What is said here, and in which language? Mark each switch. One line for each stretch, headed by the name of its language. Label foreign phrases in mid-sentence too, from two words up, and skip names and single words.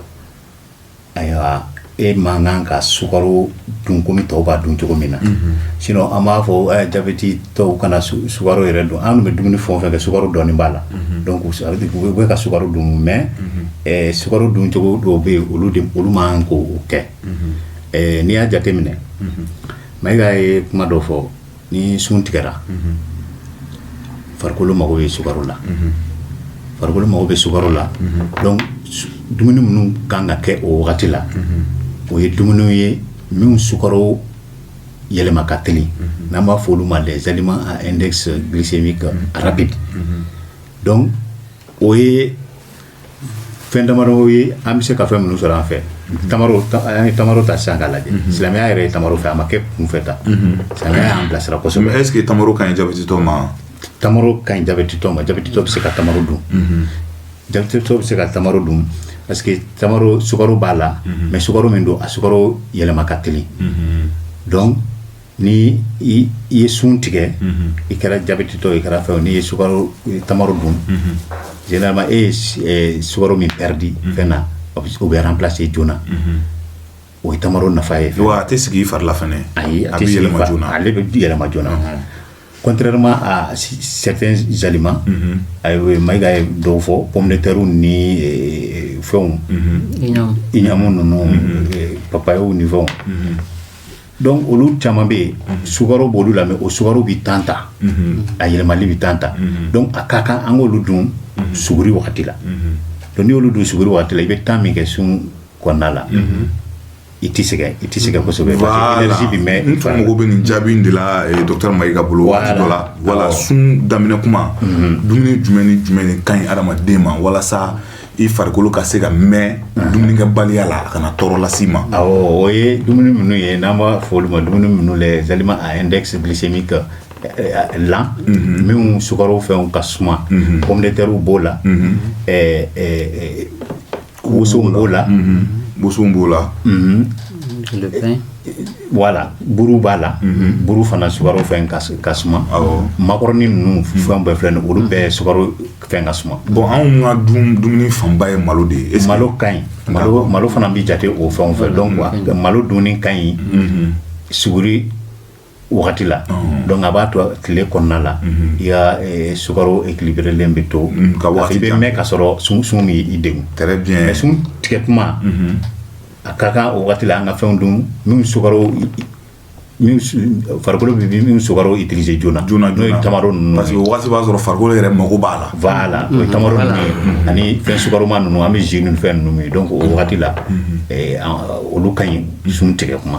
Bambara: ayiwa e man kan ka sukaro dun komi tɔw b'a dun cogo min na sinon an b'a fɔ jabɛti tɔw kana sukaro yɛrɛ dun an bɛ dumuni fɛn o fɛn kɛ sukaro dɔɔni b'a la donc u bɛ ka sukaro dun mais sukaro dun cogo dɔw bɛ yen olu man kan k'o kɛ n'i y'a jateminɛ Mayiga ye kuma dɔ fɔ ni sun tigɛra farikolo mago bɛ sukaro la farikolo mago bɛ sukaro la donc dumuni minnu kan ka kɛ o wagati la o ye dumuni ye min sukaro yɛlɛma ka teli n'an b'a fɔ olu ma
French: les aliments à index glycémique rapide
Bambara: donc o ye fɛn damadɔ ye an bɛ se ka fɛn minnu sɔrɔ an fɛ an ye tamaro ta sisan k'a lajɛ silamɛya yɛrɛ ye tamaro fɛ a ma kɛ kunfɛ ta silamɛya y'an bilasira kosɛbɛ. mais
French: est ce que
Bambara: tamaro ka ɲi jabɛtitɔ ma. tamaro ka ɲi jabɛtitɔ ma jabɛtitɔ bɛ se ka tamaro dun jabɛtitɔ bɛ se ka tamaro dun
French: parce que
Bambara: tamaro sukaro b'a la mais sukaro min don a sukaro yɛlɛma ka teli donc ni i ye sun tigɛ i kɛra jabɛtitɔ i kɛra fɛn n'i ye sukaro tamaro dun généralement e ye sukaro min perdi fɛn na o bɛ remplacer joona o ye tamaro nafa ye. wa a tɛ sigi i fari la fɛnɛ. ayi a tɛ sigi i fari la ale bɛ yɛlɛma joona
French: contrairement à certains aliments
Bambara: ayiwa Mayiga ye dɔw fɔ
French: pomme de terre
Bambara: ni fɛnw iɲamu ninnu papayew ni fɛnw donc olu caman bɛ yen sukaro b'olu la mais o sukaro bɛ tan ta a yɛlɛmali bɛ tan ta donc a ka kan an k'olu dun suguri wagati la donc n'i y'olu dun suguri wagati la i bɛ temps min kɛ sun kɔnɔna la i tɛ sɛgɛn kosɛbɛ
French: parce que énergie
Bambara: bɛ mɛn. n tun mago bɛ nin jaabi in de la docteur Mayiga bolo waati dɔ la wala sun daminɛ kuma dumuni jumɛn ni jumɛn de ka ɲi adamaden ma walasa i farikolo ka se ka mɛn dumunikɛbaliya la a kana tɔɔrɔ las'i ma. awɔ o ye dumuni minnu ye n'an b'a fɔ olu ma dumuni minnu
French: les aliments à index glycémique lent
Bambara: minnu sukaro fɛnw ka suma
French: pomme de terre
Bambara: b'o la woson b'o la woson b'o la
French: le pain
Bambara: voilà buru b'a la buru fana sukaro fɛn ka suma makɔrɔni ninnu fɛn bɛɛ filɛ nin olu bɛɛ sukaro fɛn ka suma. bon anw ka dumuni fanba ye malo de ye. malo ka ɲi malo fana bɛ jate o fɛnw fɛ donc malo dumuni ka ɲi suguri wagati la donc a b'a to tile kɔnɔna la i ka sukaro équilibrelen bɛ to i bɛ mɛn ka sɔrɔ sun mi i degun.
French: très bien
Bambara: mais sun tigɛ tuma a ka kan o wagati la an ka fɛnw dun min sukaro farikolo bɛ min sukaro utiliser joona n'o ye tamaro ninnu
French: parce que
Bambara: waati b'a sɔrɔ farikolo yɛrɛ mago b'a la voilà o ye tamaro ninnu ani fɛn sukaroma ninnu an bɛ jus ni fɛn ninnu min donc o wagati la olu ka ɲi sun tigɛ kuma